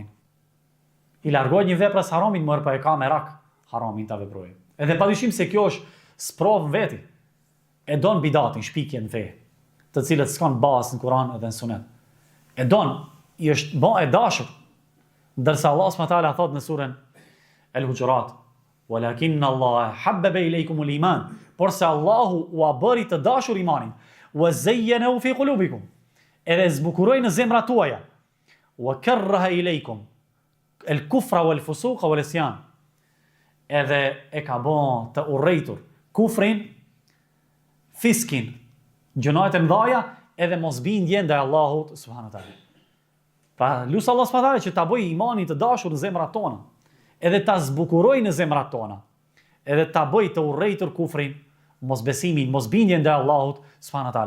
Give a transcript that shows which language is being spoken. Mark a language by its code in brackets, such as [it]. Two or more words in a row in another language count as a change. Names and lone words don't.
[sq] I largohet një veprë së haramit, mirë po e ka me rak haramin ta veprojë. Edhe padyshim se kjo është sprov veti. E don bidatin, shpikjen në fe, të cilët s'kan bazë në Kur'an edhe në Sunet. E don, i është bën e dashur. Ndërsa Allah [ar] سبحانه وتعالى [sq] thot në surën El-Hujurat: [ar] "ولكن الله حبب إليكم الإيمان", [sq] por se Allahu u bëri të dashur imanin, [ar] وزينه في قلوبكم, [sq] edhe zbukuroi në zemrat tuaja, [ar] وكره إليكم الكفر والفسوق والعصيان, [sq] edhe e ka bën të urrejtur kufrin, fiskin, gjunahet e mëdhaja edhe mosbindjen ndaj Allahut [ar] سبحانه وتعالى. [sq] Pra lusë Allah [ar] سبحانه وتعالى [sq] që ta bëjë imanin të dashur në zemrat tona, edhe ta zbukurojë në zemrat tona, edhe ta bëjë të urrejtur kufrin, mosbesimin, mosbindjen ndaj Allahut [ar] سبحانه وتعالى.